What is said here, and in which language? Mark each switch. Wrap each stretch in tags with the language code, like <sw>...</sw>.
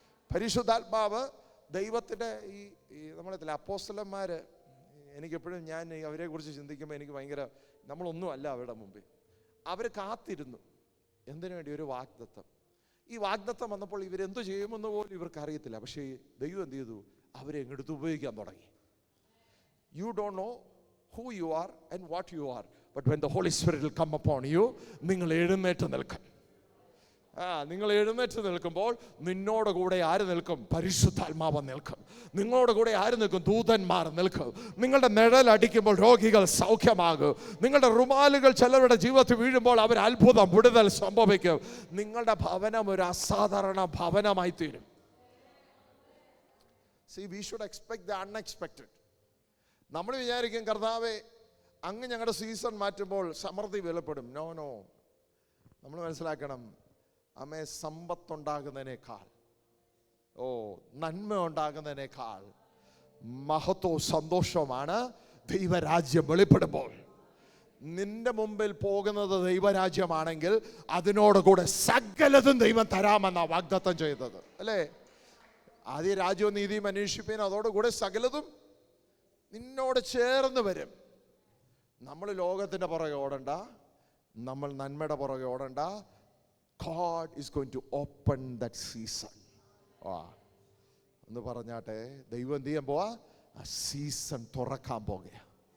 <ml>പരിശുദ്ധാത്മാവ് ദൈവത്തിൻ്റെ ഈ നമ്മളെത്തില്ല അപ്പോസ്തലന്മാർ, എനിക്കെപ്പോഴും ഞാൻ അവരെ കുറിച്ച് ചിന്തിക്കുമ്പോൾ എനിക്ക് ഭയങ്കര, നമ്മളൊന്നും അല്ല അവരുടെ മുമ്പിൽ. അവർ കാത്തിരുന്നു എന്തിനു വേണ്ടി? ഒരു വാഗ്ദത്തം. ഈ വാഗ്ദത്തം വന്നപ്പോൾ ഇവരെന്തു ചെയ്യുമെന്ന് പോലും ഇവർക്ക് അറിയത്തില്ല. പക്ഷേ ദൈവം എന്ത് ചെയ്തു? അവരെ എങ്ങെടുത്ത് ഉപയോഗിക്കാൻ തുടങ്ങി.</ml> <en>you don't know who you are and what you are, but when the Holy Spirit will come upon you,</en> <ml>നിങ്ങൾ എഴുന്നേറ്റ് നിൽക്കും. നിങ്ങൾ എഴുന്നേറ്റ് നിൽക്കുമ്പോൾ നിന്നോട് കൂടെ ആര് നിൽക്കും? പരിശുദ്ധാത്മാവ് നിൽക്കും. നിങ്ങളോട് കൂടെ ആര് നിൽക്കും? ദൂതന്മാർ നിൽക്കും. നിങ്ങളുടെ നിഴലടിക്കുമ്പോൾ രോഗികൾ സൗഖ്യമാകും. നിങ്ങളുടെ റുമാലുകൾ ചിലരുടെ ജീവിതത്തിൽ വീഴുമ്പോൾ അവർ അത്ഭുതം, വിടുതൽ സംഭവിക്കും. നിങ്ങളുടെ ഭവനം ഒരു അസാധാരണ ഭവനമായി തീരും.</ml> <en>See, we should expect the unexpected.</en> <ml>നമ്മൾ വിചാരിക്കും കർത്താവേ അങ്ങ് ഞങ്ങളുടെ സീസൺ മാറ്റുമ്പോൾ സമൃദ്ധി വെളിപ്പെടും. നോ, നമ്മൾ മനസ്സിലാക്കണം, അമ്മേ, സമ്പത്തുണ്ടാകുന്നതിനേക്കാൾ, നന്മ ഉണ്ടാകുന്നതിനേക്കാൾ മഹത്വവും സന്തോഷവുമാണ് ദൈവരാജ്യം വെളിപ്പെടുമ്പോൾ. നിന്റെ മുമ്പിൽ പോകുന്നത് ദൈവരാജ്യമാണെങ്കിൽ അതിനോട് കൂടെ സകലതും ദൈവം തരാമെന്നാണ് വാഗ്ദത്തം ചെയ്തത് അല്ലേ. ആദ്യ രാജ്യവും നീതിയും അന്വേഷിപ്പീൻ, അതോടുകൂടെ സകലതും നിന്നോട് ചേർന്ന് വരും. നമ്മൾ ലോകത്തിൻ്റെ പുറകെ ഓടണ്ട, നമ്മൾ നന്മയുടെ പുറകെ ഓടണ്ട.</ml> <en>God is going to open that season.</en> <ml>എന്ന് പറഞ്ഞാട്ടെ, ദൈവം എന്ത് ചെയ്യാൻ പോവാ? ആ സീസൺ തുറക്കാൻ പോകുകയാണ്.</ml>